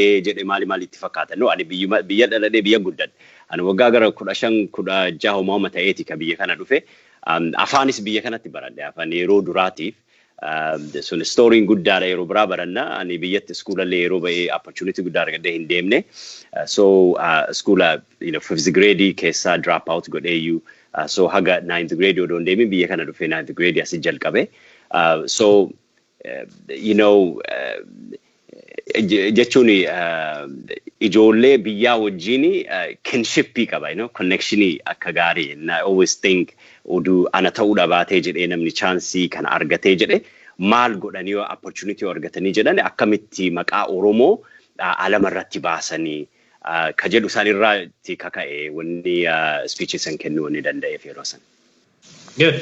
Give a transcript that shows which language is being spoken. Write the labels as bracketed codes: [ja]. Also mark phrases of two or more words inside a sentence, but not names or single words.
[om] jedhe maali itti fakkaata no ani biyya dhaladhee biyya guddadhe ani waggaa gara 15-16 homaama ta'eeti ka biyya kana dhufe afaanis biyya kanatti baradhe afaan yeroo duraatiif sun story guddaadha yeroo biraa baranna ani biyyatti iskuulallee yeroo baay'ee opportunity guddaa argadhee hin deemne so iskuula [en] 5th grade [om] keessa [en] drop out [om] godheeyyuu so haga [en] 9th grade [om] odoo hin deemin biyya kana dhufee [en] 9th grade [om] asii jalqabe so jechuun ijoollee biyyaa wajjin kinshipii qaba connectionii akka gaarii [en] and I always think [om] oduu ana ta'uudha baatee jedhee namni chaansii kana argatee jedhe maal godhanii opportunity argatanii jedhan akkamitti maqaa Oromoo alamarratti baasanii ka jedhu isaanirraatti kaka'e wanni speeches san kennuu ni danda'eef yeroo san. Good.